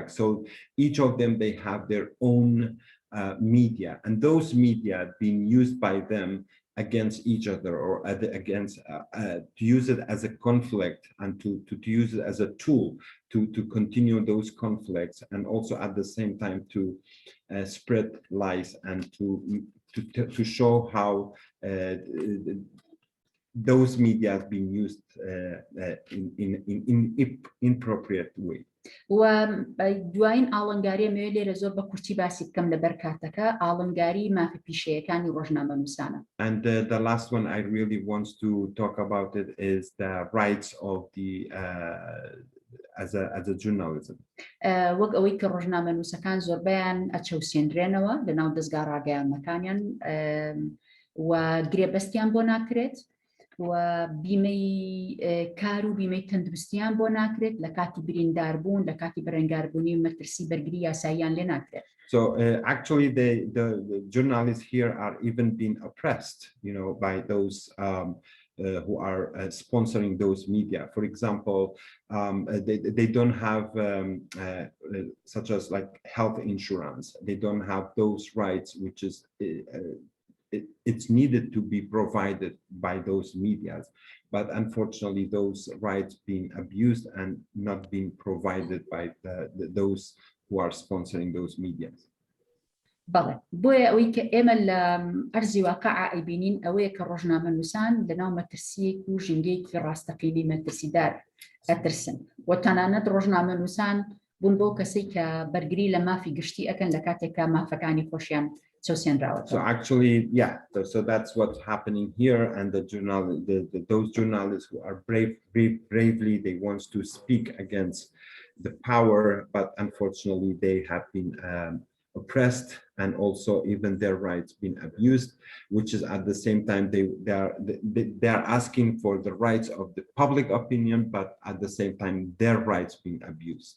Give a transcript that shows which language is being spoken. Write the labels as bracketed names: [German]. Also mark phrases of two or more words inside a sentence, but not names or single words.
[English] So each of them, they have their own media, and those media being used by them against each other, or against to use it as a conflict, and to use it as a tool to continue those conflicts, and also at the same time to spread lies and to show how those media have been used in inappropriate way. [Central Kurdish] و دوایین ئاڵنگاری ئەمەوێت لێرە زۆر بە کورتی باسی بکەم لەبەر کاتەکە ئاڵنگاری مافی پیشەیەکانی ڕۆژنامەنووسانە. [English] And the last one I really want to talk about it is the rights of the as a journalism. [Central Kurdish] وەک ئەوەی کە ڕۆژنامەنووسەکان زۆربیان ئەچەوسێنرێنەوە لەناو دەستگا ڕاگەیاندنەکانیان و گرێبەستیان بۆ ناکرێت و بیمەی کار و بیمەی تەندروستیان بۆ ناکرێت لە کاتی برینداربوون لە کاتی بەرەنگاربوونی و مەترسی بەرگری یاساییان لێ ناکرێت. [English] So actually the journalists here are even being oppressed, by those who are sponsoring those media. For example, they don't have such as like health insurance. They don't have those rights, which is it's needed to be provided by those medias, but unfortunately those rights being abused and not being provided by those who are sponsoring those media. [Central Kurdish] بله بۆیە ئەوەی کە ئێمە لە ئەرزی واقعە ئەیبینین ئەوەیە کە ڕۆژنامە نووسان لەناو مەترسیەک و ژینگەیەکی ڕاستەقینەی مەترسیدار ئەترسن و تەنانەت ڕۆژنامە نووسان بوون بۆ کەسێک کە بەرگری لە مافی گشتی ئەکەن لە کاتێکە مافەکانی خۆشیان چەوسێنراوەتەوە. [English] So actually, yeah, so that's what's happening here, and those journalists who are bravely, they want to speak against the power, but unfortunately they have been oppressed, and also even their rights been abused, which is at the same time they are asking for the rights of the public opinion, but at the same time their rights being abused.